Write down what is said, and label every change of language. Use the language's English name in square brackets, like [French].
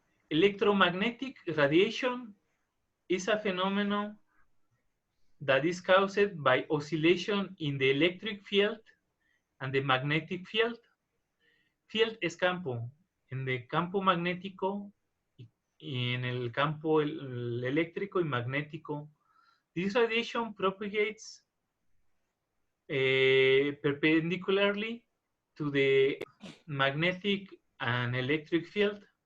[English] Electromagnetic radiation is a phenomenon that is caused by oscillation in the electric field and the magnetic field. [Spanish] Field es campo. En el campo magnético y en el campo eléctrico y magnético. [English] This radiation propagates perpendicularly to the magnetic and electric field.